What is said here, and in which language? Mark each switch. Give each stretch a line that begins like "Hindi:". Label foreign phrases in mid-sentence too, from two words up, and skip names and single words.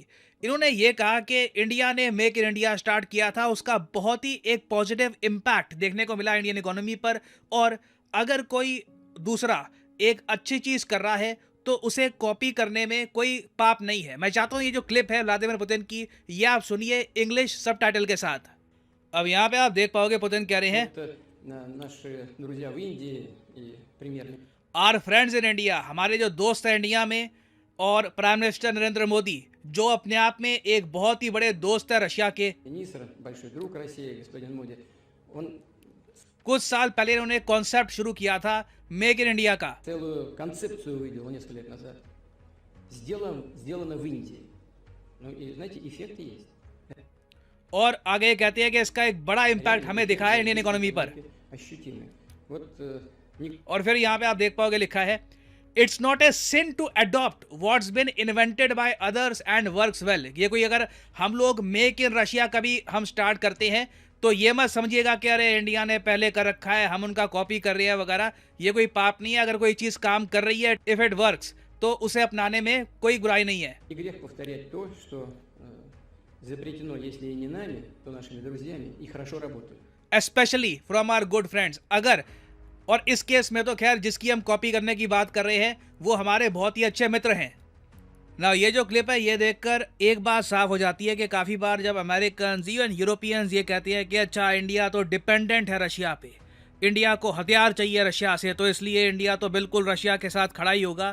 Hindi: इन्होंने ये कहा कि इंडिया ने मेक इन इंडिया स्टार्ट किया था, उसका बहुत ही एक
English: positive impact
Hindi: देखने को मिला
English: Indian economy
Hindi: पर, और अगर कोई दूसरा एक अच्छी चीज कर रहा है तो उसे कॉपी करने में कोई पाप नहीं है। मैं चाहता हूँ ये जो क्लिप है व्लादिमीर पुतिन की, ये आप सुनिए
English: English subtitle
Hindi: के साथ। अब यहाँ पे आप देख पाओगे पुतिन कह रहे हैं
Russian: Наши друзья в Индии и премьер
English: our friends in India,
Hindi: हमारे जो दोस्त हैं इंडिया में, और
English: Prime Minister
Hindi: नरेंद्र मोदी जो अपने आप में एक बहुत ही बड़े दोस्त है रशिया के।
Russian: министр, большой друг России, господин Моди, он
Hindi: कुछ साल पहले इन्होंने कॉन्सेप्ट शुरू किया था मेक इन इंडिया का।
Russian: целую концепцию увидел несколько лет назад. Сделано в Индии. Ну и знаете, эффекты есть.
Hindi: और आगे कहते हैं कि इसका एक बड़ा इम्पैक्ट हमें दिखा है
English: Indian economy
Hindi: पर।
Russian: Ощутимый. Вот
Hindi: और फिर यहाँ पे आप देख पाओगे लिखा है
English: It's not a sin to adopt what's been invented by others and works well.
Hindi: ये कोई अगर हम लोग
English: Make in Russia
Hindi: कभी हम स्टार्ट करते हैं तो ये मत समझिएगा कि अरे इंडिया ने पहले कर रखा है, हम उनका कॉपी कर रहे हैं वगैरह। ये कोई पाप नहीं है। अगर कोई चीज़ काम कर रही है,
English: if it works,
Hindi: तो उसे अपनाने में कोई बुराई नहीं है।
Russian: не грех повторять то, что запретено, если и не нами, то нашими друзьями, и хорошо работают.
English: specially from our good friends.
Hindi: अगर, और इस केस में तो खैर जिसकी हम कॉपी करने की बात कर रहे हैं वो हमारे बहुत ही अच्छे मित्र हैं ना। ये जो क्लिप है ये देखकर एक बात साफ हो जाती है कि काफ़ी बार जब
English: American even Europeans
Hindi: ये कहते हैं कि अच्छा इंडिया तो डिपेंडेंट है रशिया पे, इंडिया को हथियार चाहिए रशिया से, तो इसलिए इंडिया तो बिल्कुल रशिया के साथ खड़ा ही होगा।